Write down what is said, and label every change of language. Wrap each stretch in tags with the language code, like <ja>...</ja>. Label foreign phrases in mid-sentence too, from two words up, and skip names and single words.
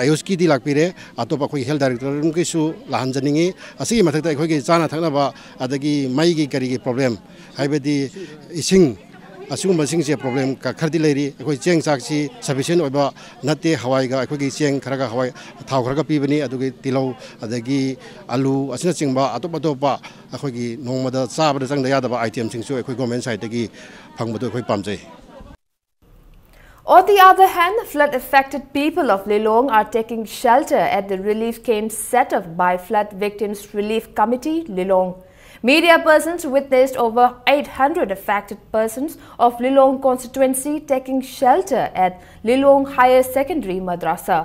<mni>ꯑꯌꯨꯁꯀꯤꯗꯤ ꯂꯥꯛꯄꯤꯔꯦ ꯑꯇꯣꯞꯄ ꯑꯩꯈꯣꯏꯒꯤ</mni> <en>health directorate</en> <mni>ꯂꯥꯛꯍꯟꯖꯅꯤꯡꯉꯤ ꯑꯁꯤꯒꯤ ꯃꯊꯛꯇ ꯑꯩꯈꯣꯏꯒꯤ ꯆꯥꯅ ꯊꯛꯅꯕ ꯑꯗꯒꯤ ꯃꯩꯒꯤ ꯀꯔꯤꯒꯤ ꯄ꯭ꯔꯣꯕ꯭ꯂꯦꯝ ꯍꯥꯏꯕꯗꯤ ꯏꯁꯤꯡ ꯑꯁꯤꯒꯨꯝꯕꯁꯤꯡꯁꯦ ꯄ꯭ꯔꯣꯕ꯭ꯂꯦꯝ ꯈꯔꯗꯤ ꯂꯩꯔꯤ ꯑꯩꯈꯣꯏ ꯆꯦꯡ ꯆꯥꯛꯁꯤ ꯁꯐꯤꯁꯤꯌꯦꯟꯠ ꯑꯣꯏꯕ ꯅꯠꯇꯦ ꯍꯋꯥꯏꯒ ꯑꯩꯈꯣꯏꯒꯤ ꯆꯦꯡ ꯈꯔꯒ ꯍꯋꯥꯏ ꯊꯥꯎ ꯈꯔꯒ ꯄꯤꯕꯅꯤ ꯑꯗꯨꯒꯤ ꯇꯤꯜꯍꯧ ꯑꯗꯒꯤ ꯑꯂꯨ ꯑꯁꯤꯅꯆꯤꯡꯕ ꯑꯇꯣꯞꯄ ꯑꯩꯈꯣꯏꯒꯤ ꯅꯣꯡꯃꯗ ꯆꯥꯕꯗ ꯆꯪꯗ ꯌꯥꯗꯕ ꯑꯥꯏꯇꯦꯝꯁꯤꯡꯁꯨ ꯑꯩꯈꯣꯏ</mni> <en>government site</en> <mni>ꯐꯪꯕꯗꯨ ꯑꯩꯈꯣꯏ ꯄꯥꯝꯖꯩ.</mni> <en>On the other hand, flood-affected people of Lilong are taking shelter at the relief camps set up by Flood Victims Relief Committee, Lilong. Media persons witnessed over 800 affected persons of Lilong constituency taking shelter at Lilong Higher Secondary Madrasa.</en>